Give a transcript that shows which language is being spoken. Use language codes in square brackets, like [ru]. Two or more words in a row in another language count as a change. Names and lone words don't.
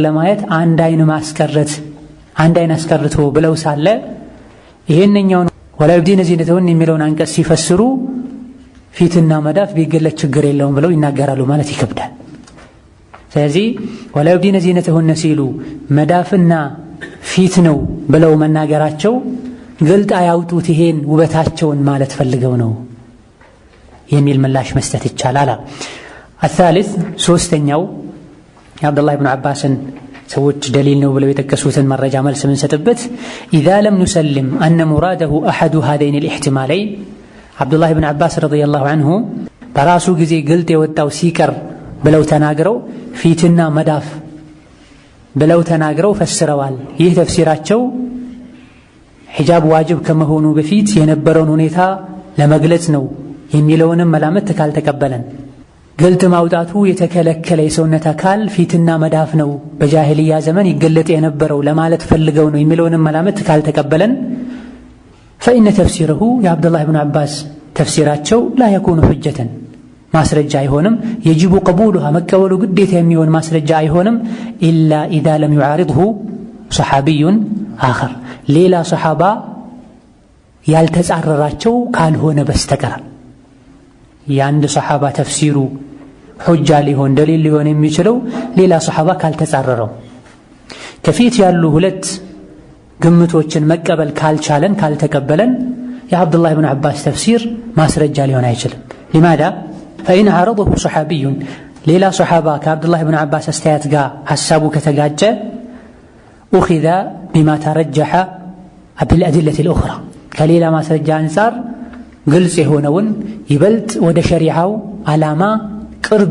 [am] ለማየት አንድ አይን ማስቀረት አንድ አይን አስቀርቶ ብለው ሳለ ይሄንኛውን [ar] ولا يبدين زينتهن [am] የሚለውን አንቀጽ ሲፈስሩ ፊትና መዳፍ ቢገለጥ ችግር የለውም ብለው ይናገራሉ ማለት ይከብዳል። ስለዚህ [ar] ولا يبدين زينتهن [am] ሲሉ መዳፍና ፊት ነው ብለው መናገራቸው ግልጥ አያውጡት ይሄን ውበታቸውን ማለት ፈልገው ነው የሚል ምላሽ መስጠት ይቻላል። الثالث ሶስተኛው የአብዱላህ ብን አባስን ሰዎች ደሊል ነው ብለው የጠቀሱትን መረጃ መልስ የምንሰጥበት [ar] إذا لم نسلم أن مراده أحد هذين الاحتمالين [am] አብዱላህ ብን አባስ [ar] رضي الله عنه [am] በራሱ ጊዜ ግልጥ የወጣው ሲቀር ብለው ተናግረው ፊትና መዳፍ ብለው ተናግረው ፈስረዋል። ይህ ተፍሲራቸው ሒጃብ ዋጅብ ከመሆኑ በፊት የነበረውን ሁኔታ ለመግለጽ ነው የሚለውንም መላምት ካልተቀበለን ግልጥ ማውጣቱ የተከለከለ የሰውነት አካል ፊትና መዳፍ ነው በጃሂልያ ዘመን ይገለጥ የነበረው ለማለት ፈልገው ነው የሚለውንም መላምት ካልተቀበለን [ar] فإن تفسيره يا عبد الله بن عباس [am] تفسيراቸው [ar] لا يكون حجة [am] ማስረጃ አይሆንም [ar] يجب قبولها [am] መቀበሉ ግዴታ የሚሆን ማስረጃ አይሆንም [ar] إلا إذا لم يعارضه صحابي آخر [am] ሌላ ሰሓባ ያልተጻረራቸው ካልሆነ በስተቀር የአንድ ሰሓባ ተፍሲሩ ሑጃ ሊሆን ደሊል ሊሆን የሚችለው ሌላ ሰሓባ ካልተጻረረው ከፊት ያሉ ሁለት ግምቶችን መቀበል ካልቻለን ካልተቀበለን የአብዱላህ ብን አባስ ተፍሲር ማስረጃ ሊሆን አይችልም። [ar] لماذا فإن عرضه صحابي [am] ሌላ ሰሓባ ከአብዱላህ ብን አባስ አስተያየት ጋር ሐሳቡ ከተጋጨ ኡኺዘ [ar] بما ترجح بالأدلة الأخرى [am] ከሌላ ማስረጃ አንጻር ግልጽ የሆነውን ይበልጥ ወደ ሸሪዓው ዓላማ ቅርብ